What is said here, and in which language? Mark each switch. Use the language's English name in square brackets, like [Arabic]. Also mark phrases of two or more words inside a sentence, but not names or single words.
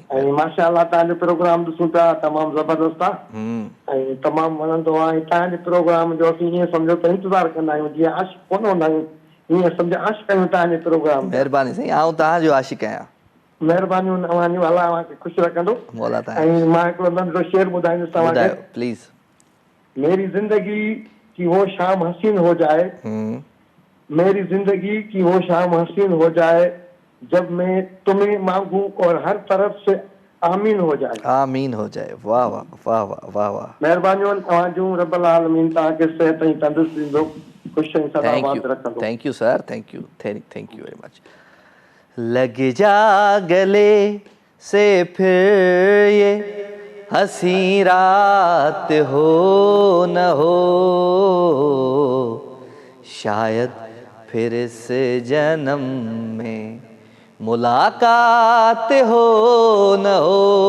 [Sindhi] ऐं माशाअल्लाह तव्हांजो प्रोग्राम ॾिसूं पिया, तमामु ज़बरदस्त आहे ऐं तमामु वणंदो आहे। ऐं तव्हांजे प्रोग्राम जो असीं ईअं सम्झो त इंतज़ारु कंदा आहियूं, जीअं आशिक़ कोन हूंदा आहियूं, ईअं सम्झो आशिक़ आहियूं तव्हांजे प्रोग्राम। महिरबानी साईं, आउं तव्हांजो आशिक़ आहियां। महिरबानियूं तव्हांजूं, अलाह तव्हांखे ख़ुशि रखंदो। ऐं मां हिकिड़ो नंढिड़ो शेर ॿुधाईंदुसि तव्हांखे, प्लीज़। [Hindi] मेरी जिंदगी की वो शाम हसीन हो जाए, मेरी जिंदगी की वो शाम हसीन हो जाए, जब मैं तुम्हें मांगूं और हर तरफ से आमीन हो जाए। आमीन हो जाए। वाह वाह वाह वाह वाह वाह। [Sindhi] महिरबानियूं तव्हांजूं, रब्बुल आलमीन तव्हांखे सिहत ऐं तंदुरुस्ती ॾींदो, ख़ुशि ऐं सदाबाद रखंदो। [English] Thank you sir, thank you, thank you very much. [Hindi] लग जा गले से फिर ये हंसी रात हो न हो, शायद फिर इस जन्म में मुलाकात हो न हो।